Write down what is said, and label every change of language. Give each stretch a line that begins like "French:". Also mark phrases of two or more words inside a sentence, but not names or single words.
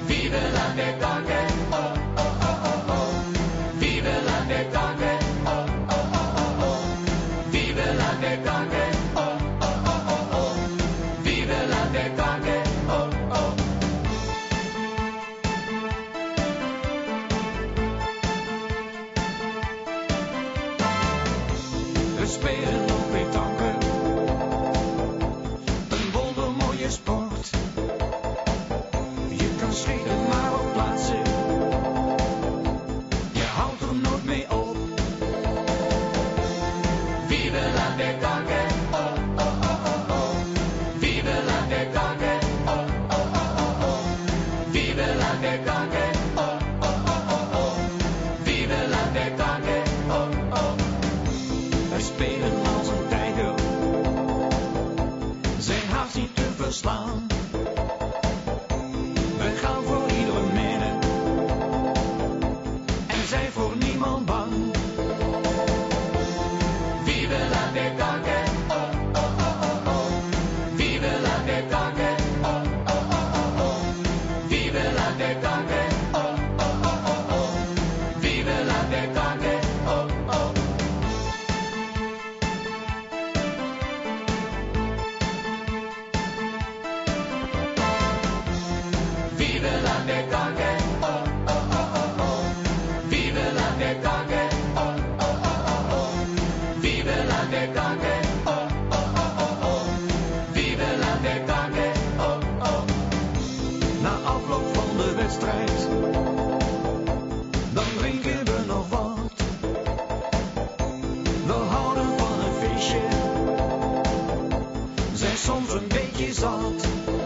French: Vive la déconne, oh oh oh oh oh. Vive la déconne, oh oh oh oh oh. Vive la déconne, oh oh oh oh oh. Vive la déconne, oh oh.
Dutch: We spelen op pétanque, een wondermooie sport. Je kan schieten maar op plaatsen, je houdt er nooit mee op.
French: Vive la déconne, oh oh oh oh oh. Vive la déconne, oh oh oh oh oh. Vive la déconne, oh oh oh oh oh. Vive la déconne, oh oh.
Dutch: Wij spelen als een tijger, zijn haast niet te verslaan. We gaan voor iedere minute en zijn voor niemand bang.
French: Vive la déconne, oh oh oh oh oh. Vive la déconne, oh oh oh oh oh. Vive la déconne, oh oh oh oh oh. Vive la déconne, oh oh. Vive la déconne, oh oh oh oh oh. Vive la déconne, oh oh oh oh oh. Vive la déconne, oh oh oh oh oh. Vive la déconne, oh oh.
Dutch: Na afloop van de wedstrijd, dan drinken we nog wat. We houden van een feestje, zijn soms een beetje zat.